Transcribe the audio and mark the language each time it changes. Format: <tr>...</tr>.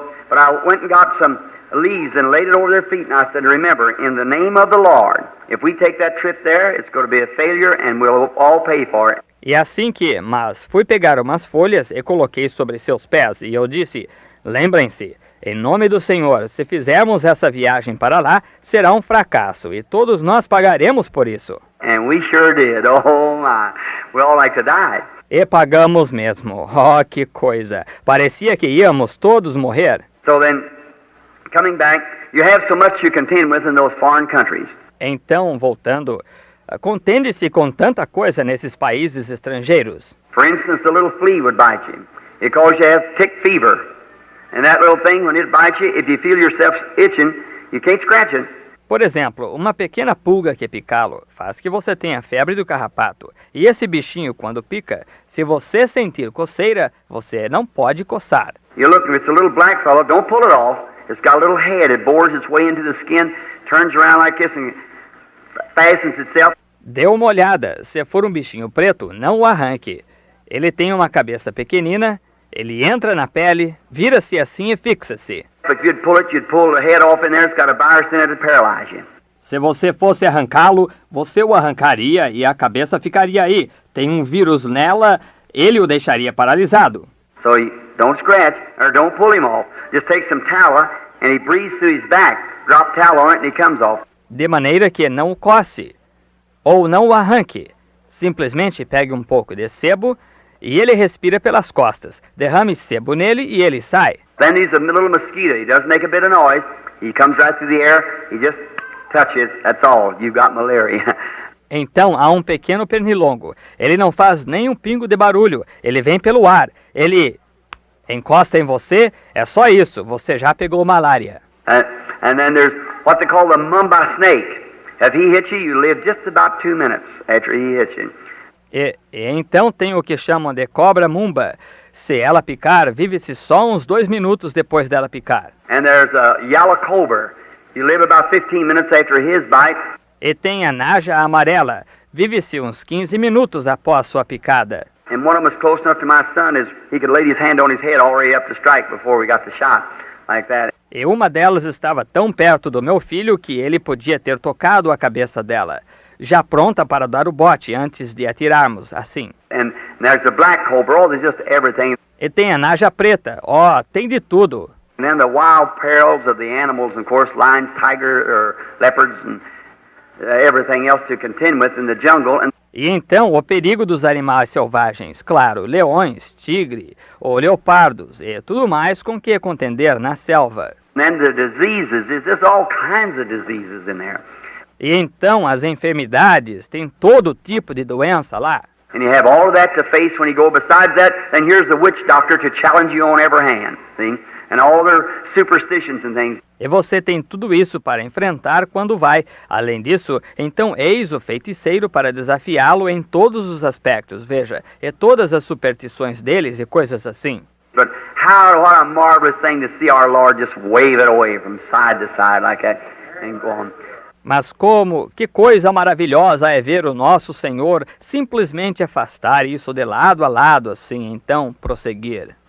<en>But I went and got some leaves and laid it over their feet, and I said, remember, in the name of the Lord, if we take that trip there, it's going to be a failure and we'll all pay for it.</en> <pt>E assim mas fui pegar umas folhas e coloquei sobre seus pés, e eu disse, lembrem-se, em nome do Senhor, se fizermos essa viagem para lá, será um fracasso, e todos nós pagaremos por isso.</pt> <en>And we sure did. Oh my, we all like to die.</en> <pt>E pagamos mesmo. Oh, que coisa! Parecia que íamos todos morrer.</pt> <en>So then, coming back, you have so much you contend with in those foreign countries.</en> <pt>Então, voltando, contende-se com tanta coisa nesses países estrangeiros.</pt> <en>For instance, a little flea would bite you. It causes you to have tick fever. And that little thing, when it bites you, if you feel yourself itching, you can't scratch it.</en> <pt>Por exemplo, uma pequena pulga que picá-lo faz que você tenha febre do carrapato. E esse bichinho, quando pica, se você sentir coceira, você não pode coçar.</pt> <en>You look, if it's a little black fellow, don't pull it off. It's got a little head. It bores its way into the skin, turns around like this and fastens itself.</en> <pt>Dê uma olhada. Se for um bichinho preto, não o arranque. Ele tem uma cabeça pequenina, ele entra na pele, vira-se assim e fixa-se.</pt> <en>If you'd pull the head off in there. It's got a virus in it to paralyze you.</en> <pt>Se você fosse arrancá-lo, você o arrancaria e a cabeça ficaria aí. Tem um vírus nela, ele o deixaria paralisado.</pt> <en>So you don't scratch or don't pull him off. Just take some tallow and he breathes through his back. Drop tallow on it and he comes off.</en> <pt>De maneira que não o coce, ou não o arranque. Simplesmente pegue um pouco de sebo e ele respira pelas costas. Derrame sebo nele e ele sai.</pt> <en>Then he's a little mosquito. He doesn't make a bit of noise. He comes right through the air. He just touches. That's all. You've got malaria.</en> <pt>Então há um pequeno pernilongo. Ele não faz nem um pingo de barulho. Ele vem pelo ar. Ele encosta em você. É só isso. Você já pegou malária.</pt> <en>And then there's what they call the mamba snake. If he hits you, you live just about 2 minutes after he hits you.</en> <pt>E então tem o que chamam de cobra mumba. Se ela picar, vive-se só uns 2 minutos depois dela picar.</pt> <en>And there's a yellow cobra. You live about 15 minutes after his bite.</en> <pt>E tem a naja amarela. Vive-se uns 15 minutos após sua picada.</pt> <en>And one of them was close enough to my son is he could lay his hand on his head all the way up to strike before we got the shot, like that.</en> <pt>E uma delas estava tão perto do meu filho que ele podia ter tocado a cabeça dela, já pronta para dar o bote antes de atirarmos, assim.</pt> <en>And there's the black cobra. Oh, there's just everything.</en> <pt>E tem a naja preta. Tem de tudo.</pt> <en>And then the wild perils of the animals, of course, lions, tigers, or leopards, and everything else to contend with in the jungle. And</en> <pt>E então o perigo dos animais selvagens, claro, leões, tigre ou leopardos e tudo mais com que contender na selva.</pt> <en>then the diseases, there's just all kinds of diseases in there.</en> <pt>E então as enfermidades, tem todo tipo de doença lá.</pt> <en>And you have all of that to face when you go. Besides that, then here's the witch doctor to challenge you on every hand, see? And all their superstitions and things.</en> <pt>E você tem tudo isso para enfrentar quando vai. Além disso, então eis o feiticeiro para desafiá-lo em todos os aspectos, veja, e todas as superstições deles e coisas assim.</pt> <en>But what a marvelous thing to see our Lord just wave it away from side to side like that and go on.</en> <pt>Mas que coisa maravilhosa é ver o nosso Senhor simplesmente afastar isso de lado a lado, assim, então prosseguir.</pt>